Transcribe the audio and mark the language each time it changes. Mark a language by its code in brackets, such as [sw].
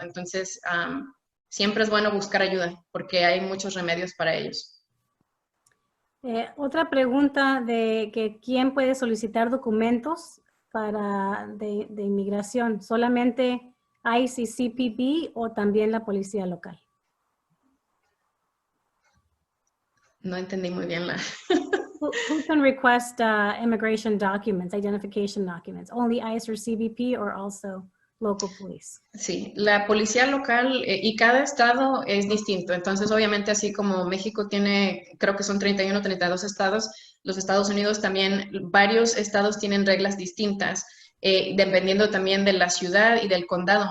[es] Entonces, siempre es bueno buscar ayuda porque hay muchos remedios para ellos. Otra pregunta de que ¿quién puede solicitar documentos de inmigración? ¿Solamente ICE y CBP o también la policía local? No entendí muy bien la... [en] Who can request immigration documents, identification documents? Only ICE or CBP or also local police? [es] Sí, la policía local y cada estado es distinto. Entonces, obviamente, así como México tiene, creo que son 31 o 32 estados, los Estados Unidos también, varios estados tienen reglas distintas, dependiendo también de la ciudad y del condado.